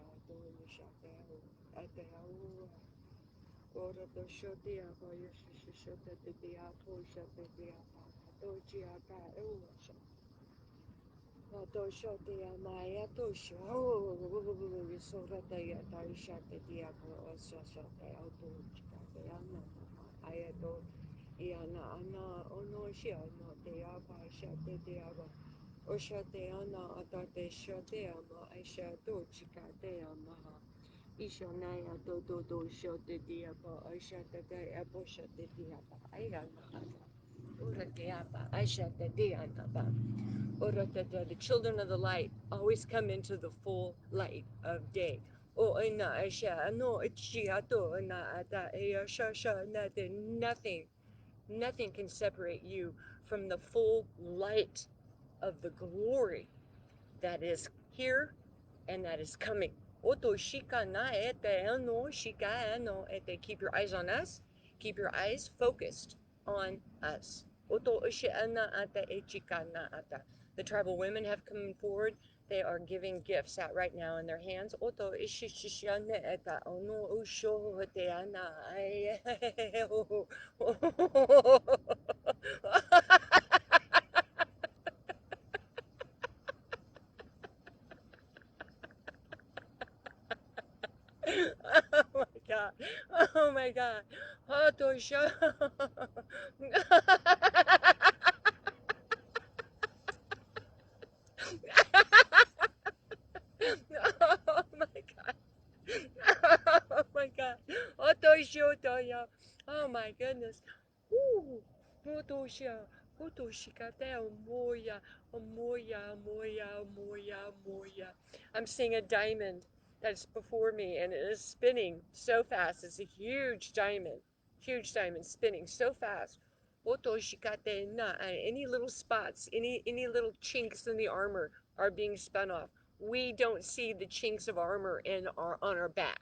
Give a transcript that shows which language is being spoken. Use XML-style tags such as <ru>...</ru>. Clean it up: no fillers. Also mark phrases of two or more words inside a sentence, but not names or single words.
<en>ato shata atao ora to shoti ato yeshu shota te ato shota te ato chiata ato shoti amaya to sho sora te ato shata te ato shata ato chata ana ayato iana ana ono shi ano te apa shata te apa Oshateana atate shateama aishato chikateama Ishonaya do shote diaba Aishate abo shate diaba Ayana Ura diaba Aishate dianaba the children of the light always come into the full light of day. Oh, ina aisha, no, ichiato, na ata, sha, nothing, nothing can separate you from the full light of the glory that is here and that is coming. Oto shika na ete ano shika ano ete. Keep your eyes on us. Keep your eyes focused on us. Oto ushe ana ata e chika na ata. The tribal women have come forward. They are giving gifts out right now in their hands. Oto ishi shishane eta ono usho te ana. Oh my god. Oh my god. Oto sho. Oh my god. Oh my god. Otoishotoya. Oh my goodness. Ooh. Otosha. Otoshikate moya. Moya. Moya. Moya. Moya. I'm seeing a diamond that's before me and it is spinning so fast. It's a huge diamond. Huge diamond spinning so fast. Otoshikate na. Any little spots, any little chinks in the armor are being spun off. We don't see the chinks of armor in our on our back.</en>